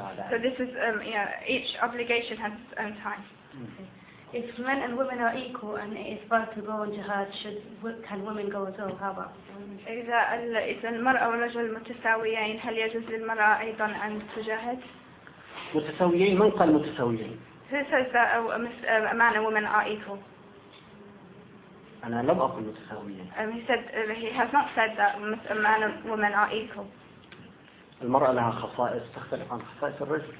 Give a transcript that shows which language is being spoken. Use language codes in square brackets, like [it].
[en] So this is each obligation has its own time. Okay. If men and women are equal and it is fair to go on jihad, can women go as well? How about? [ar] إذا المرأة والرجل متساويين هل يجوز للمرأة أيضا أن تجاهد؟ متساويين من قال متساويين؟ [en] Who says that a man and woman are equal? [ar] أنا لم أقل متساويين. [en] He has not said that man and woman are equal. [ar] المرأة لها خصائص تختلف عن خصائص الرجل.